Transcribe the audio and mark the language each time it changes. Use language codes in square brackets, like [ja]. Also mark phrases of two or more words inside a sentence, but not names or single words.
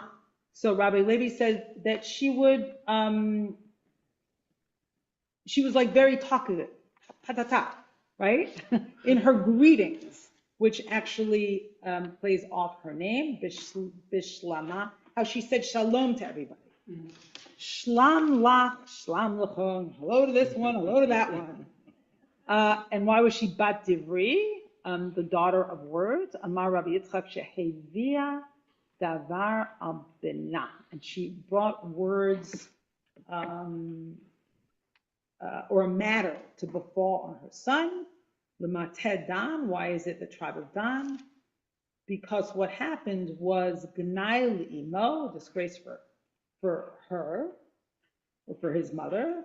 [en] So Rabbi Levi said that she was like very talkative, patata, right? In her greetings, which actually plays off her name, Bishlama, how she said shalom to everybody. [arc] שלם לך, שלם לכון, [en] hello to this one, hello to that one. And why was she [he] בת דברי, [en] the daughter of words? [he] אמר רבי יצחק שהביאה דבר על בנה, [en] and she brought words or a matter to befall on her son. [he] למטה דן, [en] why is it the tribe of Dan? Because what happened was [he] גנאי לאמו, [en] a disgrace for her, or for his mother.